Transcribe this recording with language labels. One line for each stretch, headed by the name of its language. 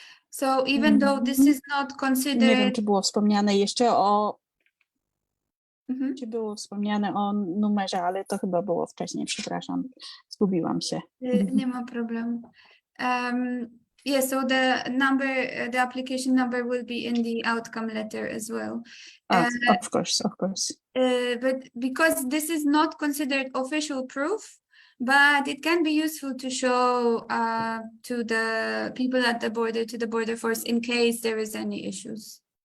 English: So even though this is not considered...
Polish: Nie wiem, czy było wspomniane jeszcze czy było wspomniane o numerze, ale to chyba było wcześniej, przepraszam, zgubiłam się. Nie ma problemu.
English: Yeah, so the application number will be in the outcome letter as well. Of course. But because this is not considered official proof, but it can be useful to show to the people at the border, to the border force, in case there is any issues.